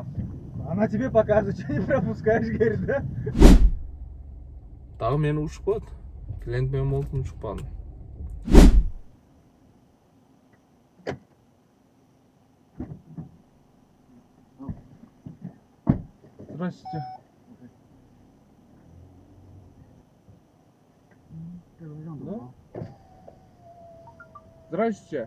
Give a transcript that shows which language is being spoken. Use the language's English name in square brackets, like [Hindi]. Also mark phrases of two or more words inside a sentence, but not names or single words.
[Russian] Она тебе показывает, что не пропускаешь, говорит, да? [Kyrgyz] Дагы мени ушуп коет. Клиент менен болдум, ушуппадым. [Russian] Здравствуйте. Здравствуйте.